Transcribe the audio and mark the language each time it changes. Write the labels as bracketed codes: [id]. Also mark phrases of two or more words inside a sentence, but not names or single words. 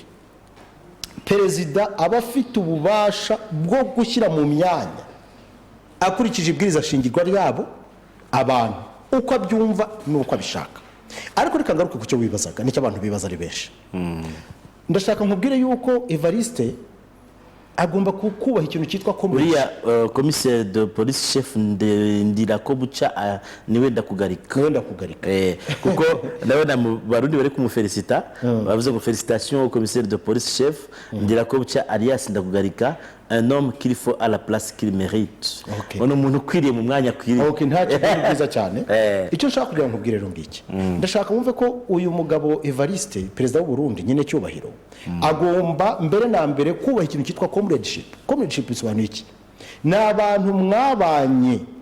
[rw] Perezida aba afite ububasha bwo gushyira mu myanya akurikije ibwiriza shingirwa ryabo abantu uko abyumva n'uko abishaka. Ariko reka ngaruke ku cyo wibazaga, nicyo abantu bibaza ari benshi. Ndashaka nkubwire yuko Evariste agomba kubaha ikintu cyitwa uriya [fr] commissaire de police chef [rw] Ndirakobuca niwe ndakugarika kuko ndabona mu barundi bari kumufelicita bavuze ngo [fr] félicitations au commissaire de police chef Ndirakobuca alias ndakugarika un homme qu'il faut à la place qu'il mérite [rw] ono umuntu ukwiriye mu mwanya akwiriye nta kintu cyiza cyane icyo nshaka kugira ngo nkubwire rero ngiki ndashaka wumve ko uyu mugabo Evariste perezida w'u Burundi nyine cyubahiro agomba mbere na mbere kubaha ikintu cyitwa comradeship bisobanuye iki ni abantu mwabanye